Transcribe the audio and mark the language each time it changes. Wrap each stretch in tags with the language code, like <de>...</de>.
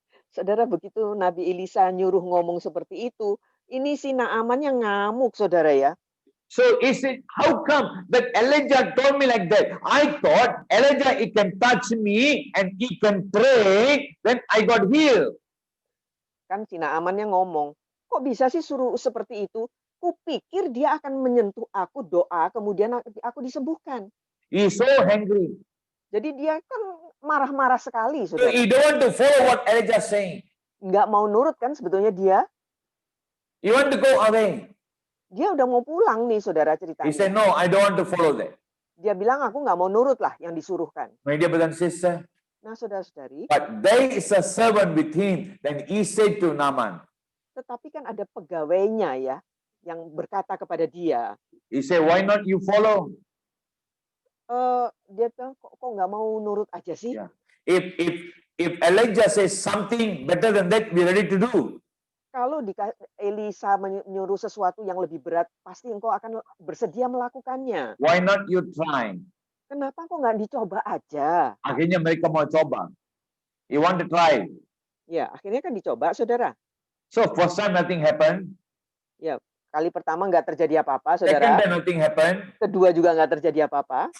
<id>Saudara, begitu Nabi Elisa nyuruh ngomong seperti itu, ini si Naaman yang ngamuk, saudara ya.</id> <en>So he said, how come that Elijah told me like that? I thought Elijah, he can touch me and he can pray, then I got healed.</en> <id>Kan si Naaman yang ngomong, kok bisa sih suruh seperti itu? Kupikir dia akan menyentuh aku, doa, kemudian aku disembuhkan.</id> <en>He's so angry.</en> <id>Jadi dia kan marah-marah sekali,</id> <en>So</en> <id>saudara.</id> <en>he don't want to follow what Elijah saying.</en> <id>Nggak mau nurut kan sebetulnya dia.</id> <en>He want to go away.</en> <id>Dia udah mau pulang nih, saudara, ceritanya.</id> <en>He said, no, I don't want to follow that.</en> <id>Dia bilang, aku nggak mau nurut lah yang disuruhkan.</id> <en>My dear brother and sister,</en> <id>Nah, saudara-saudari,</id> <en>but there is a servant with him. Then he said to Naaman,</en> <id>tetapi kan ada pegawainya ya, yang berkata kepada dia,</id> <en>he said, why not you follow?</en> <id>dia bilang, kok nggak mau nurut aja sih?</id> <en>Yeah. If Elijah says something better than that, we ready to do.</en> <id>Kalau Elisa menyuruh sesuatu yang lebih berat, pasti engkau akan bersedia melakukannya.</id> <en>Why not you try?</en> <id>Kenapa kok nggak dicoba aja? Akhirnya mereka mau coba.</id> <en>You want to try.</en> <id>Ya, akhirnya kan dicoba, saudara.</id> <en>So first time nothing happened.</en> <id>Ya, kali pertama nggak terjadi apa-apa,</id> <en>Second</en> <id>saudara.</id> <en>time nothing happened.</en> <id>Kedua juga nggak terjadi apa-apa.</id>